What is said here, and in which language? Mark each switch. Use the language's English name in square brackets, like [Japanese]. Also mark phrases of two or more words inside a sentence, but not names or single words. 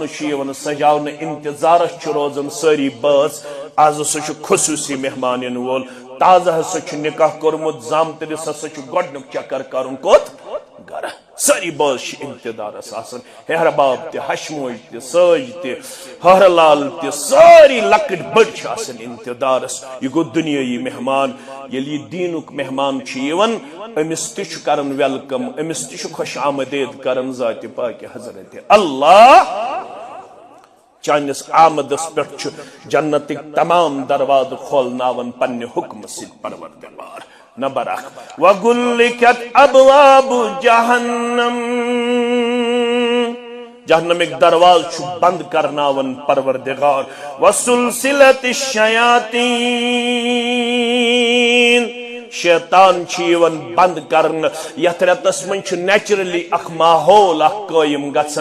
[Kashmiri] چھُ یِوان سجاونہٕ انتظارس چھُ روزان سٲری بٲژ آز ہسا چھُ خصوٗصی مہمان یِنہٕ وول تازٕ ہسا چھُ نکاح کوٚرمُت زامترِس ہسا چھُ گۄڈنیُک چکر کرُن کوٚت گرٕ سٲری بٲژ چھِ انتظارس آسان ہیہر باب تہِ ہشموج تہِ سٲج تہِ ہہرٕ لال تہِ سٲری لۄکٕٹۍ بٔڑۍ چھِ آسان انتظارس یہِ گوٚو دُنیٲیی مہمان ییٚلہِ یہِ دیٖنُک مہمان چھُ یِوان أمِس تہِ چھُ کران ویلکم أمِس تہِ چھُ خۄش آمدید کران ذاتِ پاکہِ حضرت اللہ چانس آمدس پٮ۪ٹھ چھُ جنتٕکۍ تمام دروازٕ کھولناوان پننہِ حُکمہٕ سۭتۍ پروردگار نمبر 1 [Arabic] وَغُلِّقَتْ أَبْوَابُ جَهَنَّمَ [Kashmiri] جہنمٕکۍ درواز چھُ بند کرناوان پروردگار وَسُلْسِلَتِ الشَّيَاطِينَ شیطان چھِ یِوان بند کرنہٕ یتھ رٮ۪تس منٛز چھُ نیچرلی اکھ ماحول اکھ قٲیِم گژھان